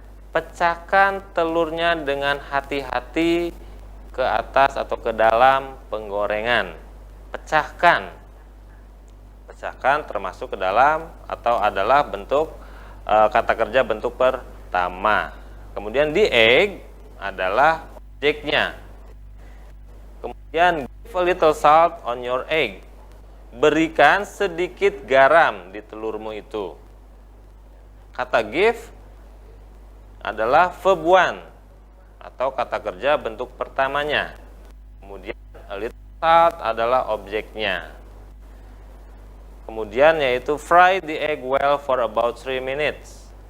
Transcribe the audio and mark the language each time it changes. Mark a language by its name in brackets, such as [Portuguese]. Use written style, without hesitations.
[Indonesian] Pecahkan telurnya dengan hati-hati ke atas atau ke dalam penggorengan. Pecahkan termasuk ke dalam atau adalah bentuk kata kerja bentuk pertama. Kemudian the egg adalah objeknya. Kemudian [English] give a little salt on your egg. [Indonesian] Berikan sedikit garam di telurmu itu. Kata give adalah verb one atau kata kerja bentuk pertamanya. Kemudian [English] a little salt [Indonesian] adalah objeknya. Kemudian yaitu [English] fry the egg well for about 3 minutes.